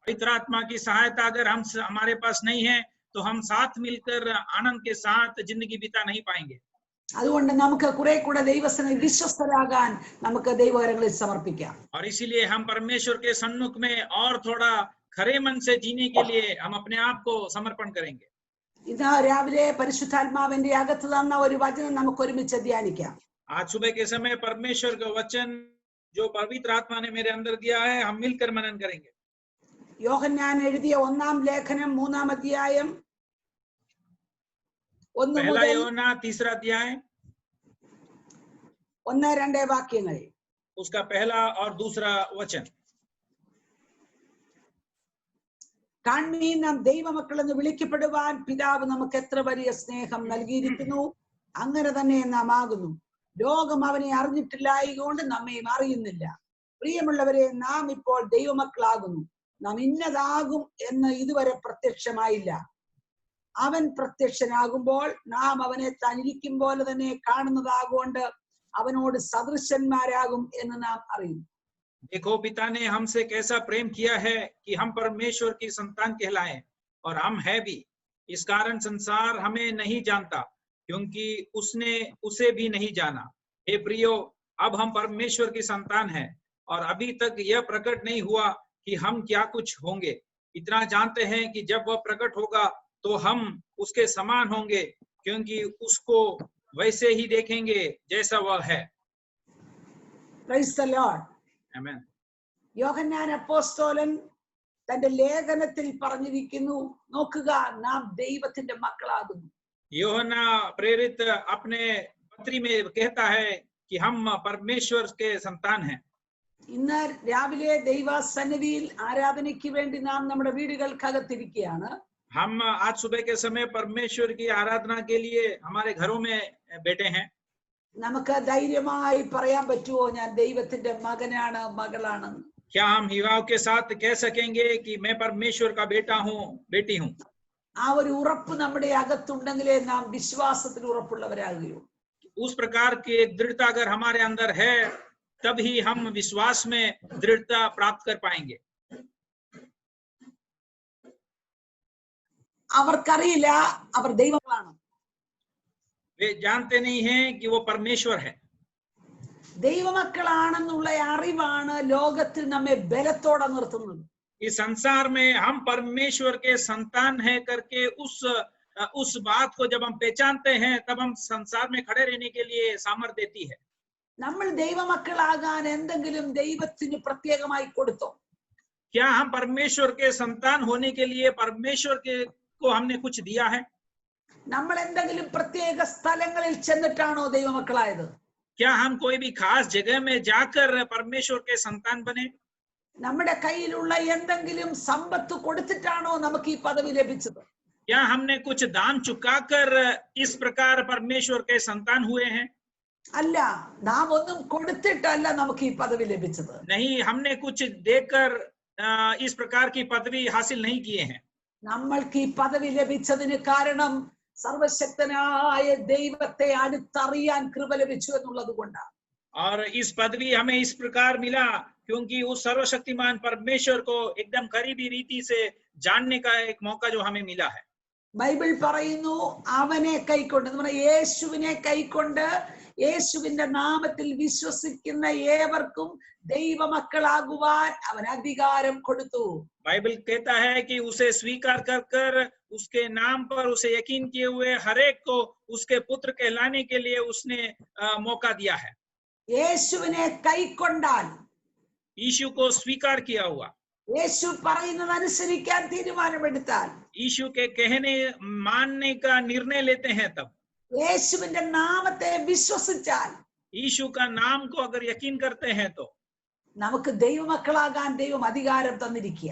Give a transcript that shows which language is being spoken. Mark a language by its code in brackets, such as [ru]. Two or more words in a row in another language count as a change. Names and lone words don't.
[hi] पवित्र आत्मा की सहायता अगर हम हमारे पास नहीं है तो हम साथ मिलकर आनंद के साथ जिंदगी बिता नहीं पाएंगे। [ml] അതുകൊണ്ട് നമുക്ക് കുറെ കൂടെ ദൈവസന്നിധി വിശ്വസ്തരാകാൻ നമുക്ക് ദൈവകരങ്ങളിൽ സമർപ്പിക്കാം. [hi] और इसीलिए हम परमेश्वर के सन्मुख में और थोड़ा खरे मन से जीने के लिए हम अपने आप को समर्पण करेंगे। [ml] ഇതാ രാവിലെ പരിശുദ്ധാത്മാവിന്റെ അകത്ത് തന്ന ഒരു വചനം നമുക്ക് ഒരുമിച്ച് ധ്യാനിക്കാം. [hi] आज सुबह के समय परमेश्वर का वचन जो पवित्र आत्मा ने मेरे अंदर दिया है हम मिलकर मनन करेंगे। [ml] യോഹന്നാൻ എഴുതിയ 1-ാം ലേഖനം 3-ാം അധ്യായം 1 [hi] पहला [ml] മുതൽ [hi] യോഹന്നാൻ 3रा अध्याय [ml] 1-2 വാക്യങ്ങൾ. [hi] उसका पहला और दूसरा वचन। [ml] കാൺമീൻ നാം ദൈവമക്കൾ എന്ന് വിളിക്കപ്പെടുവാൻ പിതാവ് നമുക്ക് എത്ര വലിയ സ്നേഹം നൽകിയിരിക്കുന്നു, അങ്ങനെ തന്നെ നാം ആകുന്നു. ലോകം അവനെ അറിഞ്ഞിട്ടില്ലായതുകൊണ്ട് നമ്മയും അറിയുന്നില്ല. പ്രിയമുള്ളവരെ, നാം ഇപ്പോൾ ദൈവമക്കളാകുന്നു. നാം ഇന്നതാകും എന്ന് ഇതുവരെ പ്രത്യക്ഷമായില്ല. അവൻ പ്രത്യക്ഷനാകുമ്പോൾ നാം അവനെ തനിരിക്കും പോലെ തന്നെ കാണുന്നതാകൊണ്ട് അവനോട് സദൃശന്മാരാകും എന്ന് നാം അറിയുന്നു. [hi] देखो पिता ने हमसे कैसा प्रेम किया है कि हम परमेश्वर की संतान कहलाएं, और हम है भी। इस कारण संसार हमें नहीं जानता क्योंकि उसने उसे भी नहीं जाना। हे प्रियो, अब हम परमेश्वर की संतान हैं और अभी तक यह प्रकट नहीं हुआ कि हम क्या कुछ होंगे। इतना जानते हैं कि जब वह प्रकट होगा तो हम उसके समान होंगे, क्योंकि उसको वैसे ही देखेंगे जैसा वह है। [en] Praise the Lord. Amen. [ml] യോഹന്നാൻ അപ്പോസ്തലൻ തന്റെ ലേഖനത്തിൽ പറഞ്ഞിരിക്കുന്നു, നോക്കുക, നാം ദൈവത്തിന്റെ മക്കളാകുന്നു. [hi] യോഹन्ना प्रेरित अपने पत्री में कहता है कि हम परमेश्वर के संतान हैं। [ml] ഇന്ന് രാവിലെ ദൈവസന്നിധിയിൽ ആരാധനയ്ക്ക് വേണ്ടി നാം നമ്മുടെ വീടുകൾക്കകത്തിരിക്കുകയാണ്. [hi] हम आज सुबह के समय परमेश्वर की आराधना के लिए हमारे घरों में बैठे हैं। [ml] നമുക്ക് ധൈര്യമായി പറയാൻ പറ്റുമോ, ഞാൻ ദൈവത്തിന്റെ മകനാണ്, മകളാണ്? [hi] क्या हम हिवाव के साथ कह सकेंगे कि मैं परमेश्वर का बेटा हूँ, बेटी हूँ? [ml] ആ ഒരു ഉറപ്പ് നമ്മുടെ അകത്തുണ്ടെങ്കിലേ നാം വിശ്വാസത്തിൽ ഉറപ്പുള്ളവരാകുകയുള്ളൂ. [hi] उस प्रकार की एक दृढ़ता अगर हमारे अंदर है तभी हम विश्वास में दृढ़ता प्राप्त कर पाएंगे। [ml] അവർക്കറിയില്ല അവർ ദൈവങ്ങളാണ്. [hi] वे जानते नहीं हैं कि वो परमेश्वर है। [ml] ദൈവമക്കളാണെന്നുള്ള അറിവാണ് ലോകത്തിൽ നമ്മെ ബലത്തോടെ നിർത്തുന്നത്. [hi] इस संसार में हम परमेश्वर के संतान है करके उस बात को जब हम पहचानते हैं तब हम संसार में खड़े रहने के लिए सामर्थ्य देती है। [ml] നമ്മൾ ദൈവമക്കളാകാൻ എന്തെങ്കിലും ദൈവത്തിന് പ്രത്യേകമായി കൊടുത്തോ? [hi] क्या हम परमेश्वर के संतान होने के लिए परमेश्वर के को हमने कुछ दिया है? [ml] നമ്മൾ എന്തെങ്കിലും പ്രത്യേക സ്ഥലങ്ങളിൽ ചെന്നിട്ടാണോ ദൈവമക്കളായത്? [hi] क्या हम कोई भी खास जगह में जाकर परमेश्वर के संतान बने? [ml] നമ്മുടെ കയ്യിലുള്ള എന്തെങ്കിലും സമ്പത്ത് കൊടുത്തിട്ടാണോ നമുക്ക് ഈ പദവി ലഭിച്ചത്? [hi] क्या हमने कुछ दान चुकाकर इस प्रकार परमेश्वर के संतान हुए हैं? [ml] അല്ല, നാം ഒന്നും കൊടുത്തിട്ടല്ല നമുക്ക് ഈ പദവി ലഭിച്ചത്. [hi] नहीं, हमने कुछ देकर इस प्रकार की पदवी हासिल नहीं किए हैं। [ml] നമ്മൾക്ക് ഈ പദവി ലഭിച്ചതിന് കാരണം സർവശക്തനായ ദൈവത്തെ അടുത്തറിയാൻ കൃപ ലഭിച്ചു എന്നുള്ളത് കൊണ്ടാണ്. [hi] और इस पदवी हमें इस प्रकार मिला क्योंकि उस सर्वशक्तिमान परमेश्वर को एकदम करीबी रीति से जानने का एक मौका जो हमें मिला है। [ml] ബൈബിൾ പറയുന്നു, അവനെ കൈക്കൊണ്ട്, നമ്മുടെ യേശുവിനെ കൈക്കൊണ്ട് യേശുവിന്റെ നാമത്തിൽ വിശ്വസിക്കുന്ന ഏവർക്കും ദൈവമക്കളാകുവാൻ അവൻ അധികാരം കൊടുത്തു. [hi] बाइबल कहता है कि उसे स्वीकार कर कर उसके नाम पर उसे यकीन किए हुए हरेक को उसके पुत्र कहलाने के लिए उसने मौका दिया है। [ml] യേശുവിനെ കൈക്കൊണ്ടാൽ, [hi] यीशु को स्वीकार किया हुआ, [ml] യേശു പറയുന്നത് അനുസരിക്കാൻ തീരുമാനമെടുത്താൽ, [hi] यीशु के कहने मानने का निर्णय लेते हैं, तब [ml] യേശുവിന്റെ നാമത്തെ വിശ്വസിച്ചാൽ, [hi] यीशु का नाम को अगर यकीन करते हैं तो [ml] നമുക്ക് ദൈവമക്കളാകാൻ ദൈവം അധികാരം തന്നിരിക്കുക.